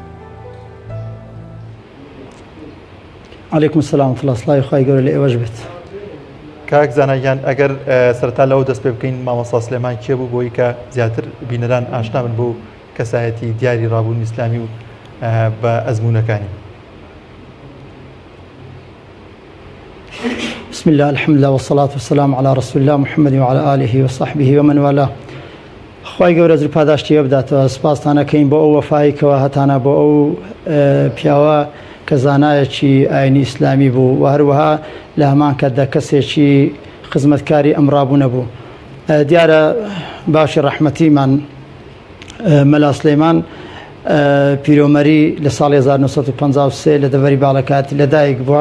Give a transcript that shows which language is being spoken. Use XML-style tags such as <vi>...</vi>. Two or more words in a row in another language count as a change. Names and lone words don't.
<ckb>عەلەیکوم سەلام فڵاسڵای خوای گەورە لە ئێوەش بێت. کاکزانەیان ئەگەر سەرەتا لەوە دەست پێ بکەین مامۆستا سلێمان کێ بوو بۆی کە زیاتر بینەران ئاشنا بن بۆ کەسایەتی دیاری ڕابوونی ئیسلامی و بە ئەزمونەکانی.</ckb> <ar>بسم الله الحمد لله والصلاة والسلام على رسول الله محمد وعلى آله وصحبه ومن والاه.</ar> <ckb>خوای گەورە زر پاداشتی بداتەوە سپاستانەکەین بۆ ئەو وەفایکەوە هەتانە بۆ ئەو پیاوە کە زانایەکی ئاینی ئیسلامی بوو و هەروەها لە هەمان کاتدا کەسێکی خزمەتکاری ئەم ڕابوونە بوو. دیارە باشی ڕەحمەتیمان مەلا سلێمان پیرۆمەری لە ساڵی 1953 لە دەڤەری باڵەکاتی لەدایک بووە.</ckb>